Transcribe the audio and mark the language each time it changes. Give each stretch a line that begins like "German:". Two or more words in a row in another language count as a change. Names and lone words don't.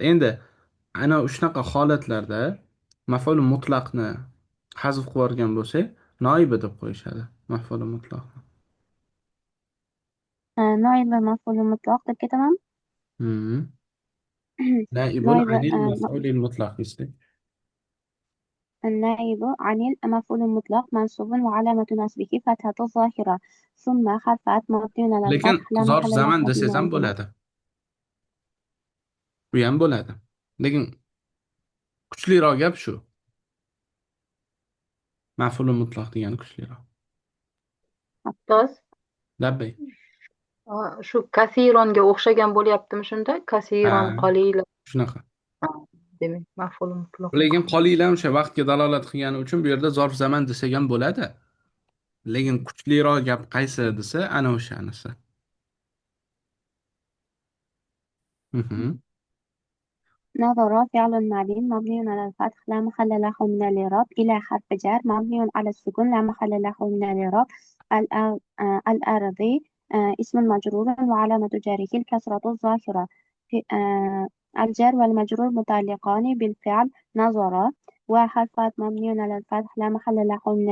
Uzbek: Endi ana shunaqa holatlarda
Arabic: مفعول مطلقni
Uzbek: hazf qilib yuborgan bo'lsak, noibi deb qo'yishadi
Arabic: مفعول مطلقni. نائب مفعول مطلق
Uzbek: deb ketaman.
Arabic: نائب عن المفعول المطلق istik. النائب عن المفعول المطلق منصوب وعلامة نصبه فتحة ظاهرة ثم حرف عطف مبني على
Uzbek: Lekin
Arabic: الفتح لا
Uzbek: zarf
Arabic: محل
Uzbek: zaman
Arabic: له
Uzbek: desangiz ham
Arabic: من
Uzbek: bo'ladi. Bu ham bo'ladi. Lekin kuchliroq gap shu.
Arabic: مفعول مطلق
Uzbek: degani kuchliroq. Ustoz, Labbay. shu kasironga o'xshagan bo'lyaptimi shunda? Ha, Kasiron, qolilan. shunaqa. Ha, demak,
Arabic: مفعول مطلق.
Uzbek: Lekin qolilan o'sha vaqtga dalolat qilgani uchun bu yerda
Arabic: ظرف زمان
Uzbek: desak ham bo'ladi. Lekin kuchliroq gap qaysi desa, ana o'shanisi. Mhm.
Arabic: نظر فعل ماضي مبني على الفتح لا محل له من الإعراب إلى حرف جر مبني على السكون لا محل له من الإعراب الأرضي اسم مجرور وعلامة جره الكسرة الظاهرة الجر والمجرور متعلقان بالفعل نظر وحرفات مبني على الفتح لا محل له من